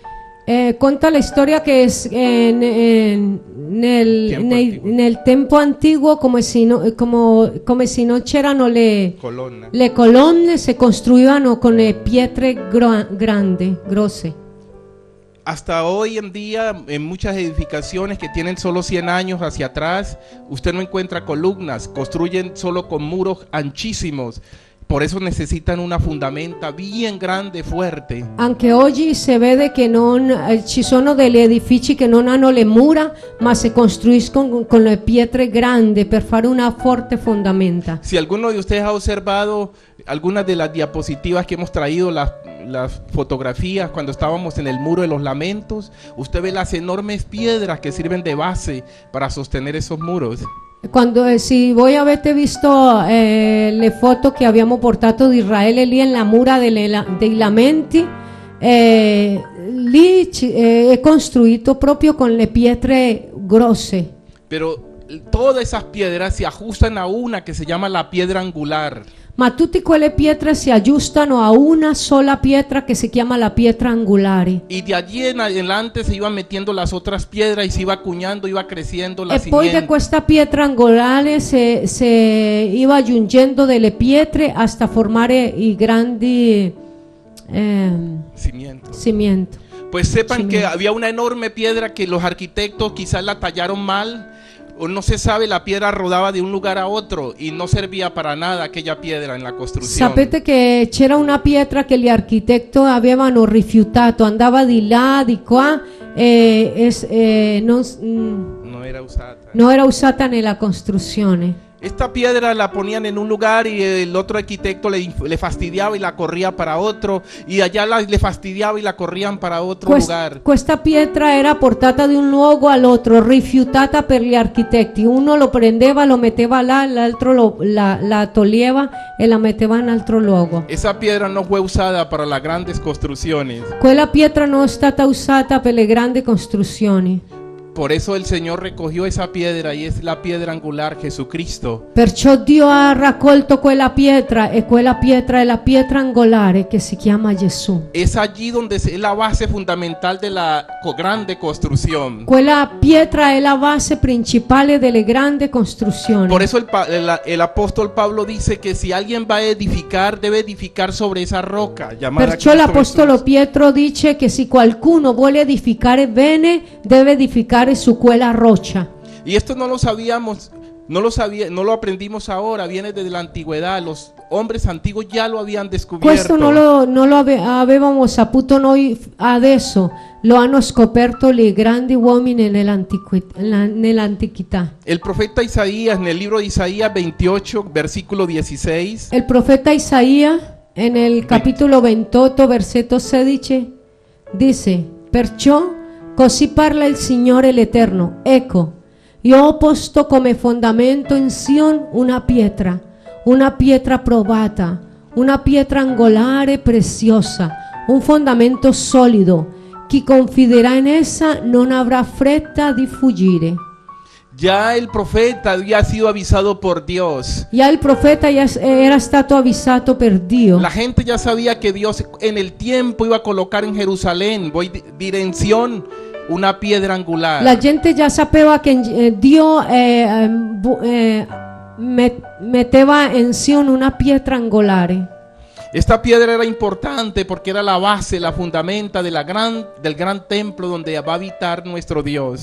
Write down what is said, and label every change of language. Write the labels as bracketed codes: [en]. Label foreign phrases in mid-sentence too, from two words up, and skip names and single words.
[it] Conta la storia che nel tempo antiguo, come se non c'erano le colonne, si costruivano con le pietre grosse. [es] hasta hoy en día, en muchas edificaciones que tienen solo 100 años hacia atrás, usted no encuentra columnas, construyen solo con muros anchísimos. Por eso necesitan una fundamenta bien grande, fuerte. [it] Anche oggi si vede che ci sono degli edifici che non hanno le mura, ma si costruiscono con le pietre grandi per fare una forte fondamenta. [es] Si alguno de ustedes ha observado algunas de las diapositivas que hemos traído, las fotografías cuando estábamos en el Muro de los Lamentos, usted ve las enormes piedras que sirven de base para sostener esos muros. [it] Se voi avete visto le foto che abbiamo portato di Israele lì nella mura dei lamenti, lì è costruito proprio con le pietre grosse. [es] Pero todas esas piedras se ajustan a una que se llama la piedra angular. [it] Ma tutte quelle pietre si aggiustano a una sola pietra che si chiama la pietra angolare. [es] Y de allí en adelante se iban metiendo las otras piedras y se iba acuñando, iba creciendo la [it] E poi [es] simiente. [it] da questa pietra angolare si iva aggiungendo delle pietre hasta formare i grandi cimientos. [es] Pues sepan que Cimiento. había una enorme piedra que los arquitectos quizás la tallaron mal, o no se sabe, la piedra rodaba de un lugar a otro y no servía para nada aquella piedra en la costruzione. [it] Sapete che c'era una pietra che gli architetti avevano rifiutato, andava di là, di qua non era usata nella costruzione. [es] Esta piedra la ponían en un lugar y el otro arquitecto le fastidiaba y la corría para otro, y allá le fastidiaba y la corrían para otro lugar. [it] Questa pietra era portata di un luogo all'altro, rifiutata per gli architetti. Uno lo prendeva, lo metteva là, l'altro la toglieva e la metteva in altro luogo. [es] Esa piedra no fue usada para las grandes construcciones. [it] Quella pietra non è stata usata per le grandi costruzioni. [es] Por eso el Señor recogió esa piedra y es la piedra angular, Jesucristo. [it] Perciò Dio ha raccolto quella pietra e quella pietra è la pietra angolare che si chiama Gesù. [es] Es allí donde es la base fundamental de la grande construcción. [it] Quella pietra è la base principale delle grandi costruzioni. [es] Por eso el apóstol Pablo dice que si alguien va a edificar, debe edificar sobre esa roca llamada [it] Perciò [es] Cristo [it] l'apostolo [es] Jesús. [it] Pietro dice che se qualcuno vuole edificare bene, deve edificare su quella roccia. [es] Y esto no lo sabíamos, no lo aprendimos ahora, viene desde la antigüedad. Los hombres antiguos ya lo habían descubierto. [it] Questo non lo avevamo saputo noi adesso, lo hanno scoperto i grandi uomini nell'antichità. [es] El profeta Isaías, en el libro de Isaías 28, versículo 16, [it] Il profeta Isaia nel capitolo 28 versetto 16 dice: perciò così parla il Signore l'Eterno, ecco, io ho posto come fondamento in Sion una pietra provata, una pietra angolare preziosa, un fondamento solido. Chi confiderà in essa non avrà fretta di fuggire. [es] ya el profeta había sido avisado por Dios. [it] Ya il profeta era stato avvisato per Dio. [es] La gente ya sabía que Dios en el tiempo iba a colocar en Jerusalén, dirección, una piedra angular. [it] La gente già sapeva che Dio metteva in Sion una pietra angolare. [es] Esta piedra era importante porque era la base, la fundamenta del gran templo donde va a habitar nuestro Dios.